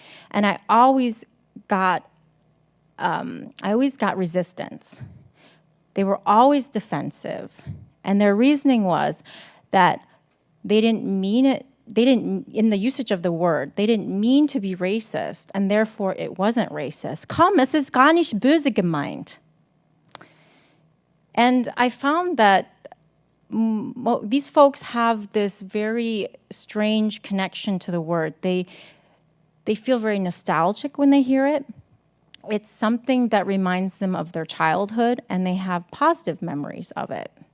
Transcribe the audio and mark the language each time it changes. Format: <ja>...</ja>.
<en>And I always got resistance. They were always defensive. And their reasoning was that they didn't mean it. They didn't, in the usage of the word, they didn't mean to be racist, and therefore it wasn't racist.</en> <de>Komm, es ist gar nicht böse gemeint.</de> <en>And I found that these folks have this very strange connection to the word. They feel very nostalgic when they hear it. It's something that reminds them of their childhood, and they have positive memories of it.</en>